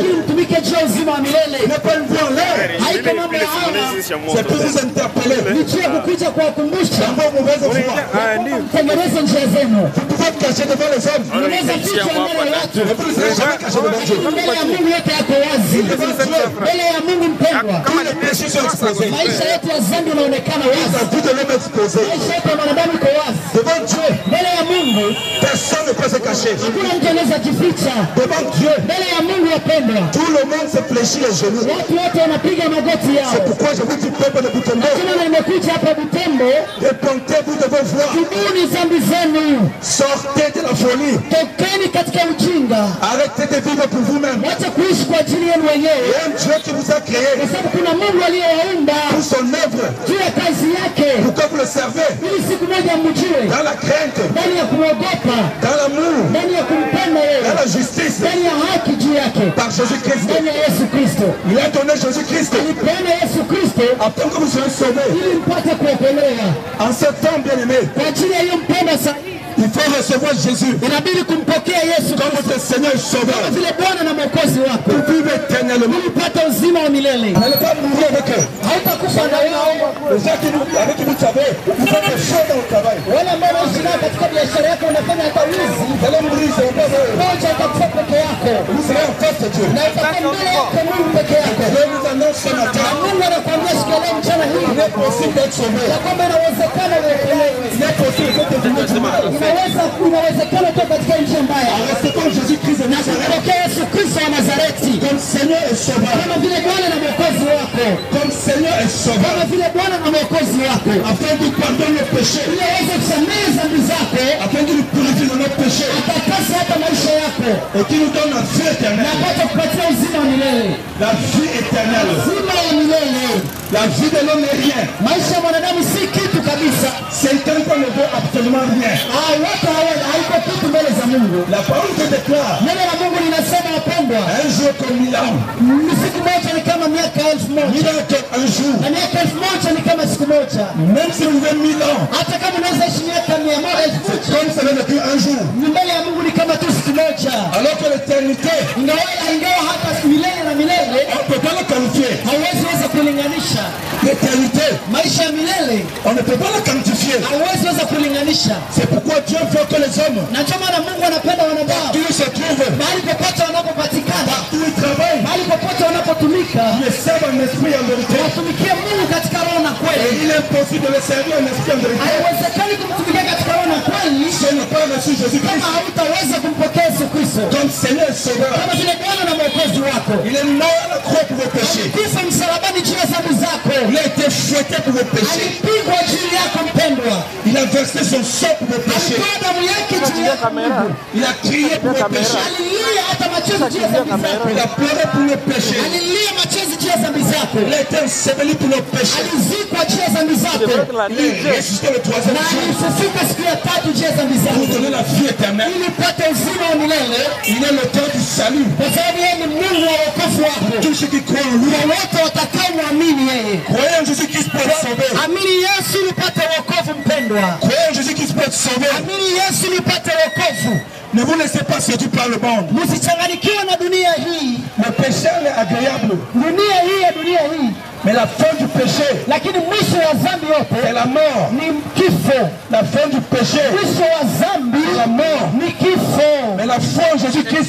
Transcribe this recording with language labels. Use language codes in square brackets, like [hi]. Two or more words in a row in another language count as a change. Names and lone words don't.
[fr] Ce n'est pas une vie en l'air, c'est pour vous interpeller dans vos mauvaises voies. Vous pouvez être caché devant les hommes, mais vous ne serez jamais caché devant Dieu. Tous les péchés sont exposée. [sw] Maisha yetu ya dhambi yanaonekana wazi. [fr] La vie de l'homme exposée. [sw] Maisha yetu ya mwanadamu iko wazi. [fr] Devant Dieu, [sw] Mbele ya Mungu [fr] personne ne peut se cacher. [sw] hakuna mtu anaweza jificha. [fr] Devant Dieu, [sw] Mbele ya Mungu wapendwa, [fr] tout le monde se fléchit les genoux. [sw] watu wote wanapiga magoti [fr] C'est [sw] yao. [fr] pourquoi je vous dis, peuple de Butembo, [sw] Kama nimekuja hapa Butembo, [fr] répentez-vous de vos voix. [sw] tubuni dhambi zenu. [fr] Sortez de la folie. [sw] Tokeni katika ujinga. [fr] Arrêtez de vivre pour vous-même. [sw] Wacha kuishi kwa ajili yenu wenyewe. [fr] Il y a un Dieu qui vous a créé [sw] Kwa sababu kuna Mungu aliyewaumba [fr] pour son œuvre, [sw] juu ya kazi yake, [fr] pour que vous le servez [sw] ili siku moja mjue, [fr] dans la crainte, [sw] ndani ya kumwogopa, [fr] dans l'amour, [sw] ndani ya kumpenda [fr] dans [sw] yeye, [fr] la justice, [sw] ndani ya haki juu yake, [fr] par Jésus-Christ. [sw] ndani ya Yesu Kristo. [fr] Il a donné Jésus-Christ [sw] Alipeana Yesu Kristo [fr] afin que vous soyez sauvés. [sw] ili mpate kuokolewa. [fr] En ce temps, bien-aimé, [sw] Kwa ajili ya hiyo mpenda sahihi, [fr] il faut recevoir Jésus [sw] inabidi kumpokea Yesu [fr] comme [sw] Kristo [fr] votre Seigneur et [sw] kama [fr] Sauveur [sw] vile Bwana na Mwokozi wako, [fr] pour vivre éternellement. [sw] ili upate uzima wa milele. [fr] N'allez pas mourir avec eux. [sw] Hautakufa na wao. [fr] Les gens avec qui vous savez, vous faites des choses dans le travail. [sw] Wale ambao wanaishi nao katika biashara yako unafanya hata wizi, [fr] Vous allez mourir, ils ne seront pas heureux. [sw] moja itakufa peke yako [fr] Vous serez en face de Dieu. [sw] na itakuwa mbele yako Mungu peke yako. [fr] Je vous annonce ce [sw] Na [fr] matin, [sw] Mungu anakuambia siku ya leo mchana hii [fr] il est possible d'être sauvé. [sw] ya kwamba inawezekana uokolewe. [fr] Il est possible de devenir du mal. [sw] Inawezekana toka katika njia mbaya. [fr] Acceptons Jésus-Christ de Nazareth [sw] Pokea Yesu Kristo wa Nazareti [fr] comme Seigneur et Sauveur. [sw] kama vile Bwana na Mwokozi wako, [fr] Comme Seigneur et Sauveur. [sw] kama vile Bwana na Mwokozi wako, [fr] Afin qu'il pardonne nos péchés. [sw] ili aweze kusamehe dhambi zako, [fr] Afin qu'il nous purifie de nos péchés. [sw] atakase hata maisha yako [fr] Et qu'il nous donne la vie [sw] na [fr] éternelle. [sw] apate kupatia uzima wa milele. [fr] La vie éternelle. [sw] Uzima wa milele. [fr] La vie de l'homme n'est rien. [sw] Maisha ya mwanadamu si kitu kabisa. [fr] C'est un qu'on ne veut absolument rien. [sw] Watu haiko kitu mbele za Mungu. [fr] La parole te déclare, [sw] Neno la Mungu linasema wapendwa, [fr] un jour comme 1000 ans. [sw] siku moja ni kama miaka 1000. [fr] 1000 ans comme un jour. [sw] Na miaka 1000 ni kama siku moja. [fr] Même si vous avez 1000 ans, [sw] Hata kama unaweza ishi miaka 100,000, [fr] comme ça veut dire un jour. [sw] ni mbele ya Mungu ni kama tu siku moja. [fr] Alors que l'éternité, [sw] Ingawa hata milele na milele [fr] on ne peut pas le qualifier. [sw] hauwezi weza kulinganisha. [fr] L'éternité, [sw] Maisha ya milele [fr] on ne peut pas le quantifier. [sw] hauwezi weza kulinganisha. [fr] C'est pourquoi Dieu veut que les hommes, [sw] Na ndio maana Mungu anapenda wanadamu [fr] qui se trouvent, [sw] mahali popote wanapopatikana, [fr] où ils travaillent, [sw] mahali popote wanapotumika, [fr] ils servent en esprit et en vérité. [sw] watumikie Mungu katika roho na [fr] Et [sw] kweli. [fr] il est impossible de le servir en esprit et en vérité. [sw] Haiwezekani kumtumikia katika roho na kweli [fr] Si on n'a pas reçu Jésus-Christ [sw] kama hautaweza kumpokea Yesu Kristo [fr] comme Seigneur et Sauveur, [sw] kama vile Bwana na Mwokozi wako. [fr] il est mort à la croix pour vos péchés. [sw] Kufa msalabani juu ya dhambi zako, [fr] Il a été fouetté pour vos péchés. [sw] alipigwa juu yako mpendwa, [fr] Il a versé son sang pour vos péchés. [sw] alitoa damu yake juu yako Mungu, [fr] Il a crié pour vos péchés. [sw] alilia hata machozi juu ya dhambi zako, [fr] Il a pleuré pour nos péchés. [sw] alilia machozi juu ya dhambi zako, [fr] Il a été enseveli pour nos péchés. [sw] alizikwa juu ya dhambi zako [fr] Il est ressuscité le troisième [sw] na [fr] jour [sw] alifufuka siku ya tatu juu ya dhambi [fr] pour [sw] zako, [fr] nous donner la vie éternelle. [sw] ili upate uzima wa milele, [fr] Il est le temps du salut. [sw] kwa sababu yeye ni Mungu wa wokovu wako. [fr] Tous ceux qui croient en lui, [sw] Kwa wote watakaomwamini yeye, [fr] croyez en Jésus-Christ pour être sauvé. [sw] amini Yesu ili upate wokovu mpendwa, [fr] Croyez en Jésus-Christ pour être sauvé. [sw] amini Yesu ili upate wokovu. [fr] Ne vous laissez pas séduire par le monde. [sw] Msichanganyikiwe na dunia hii. [fr] Le péché est agréable, [sw] Dunia hii, [fr] mais la fin du péché [sw] lakini mwisho wa dhambi [fr] est [sw] yote [fr] la mort. [sw] ni kifo. [fr] La fin du péché [sw] Mwisho wa dhambi [fr] est la mort. [sw] ni kifo, [fr] Mais la foi en Jésus-Christ,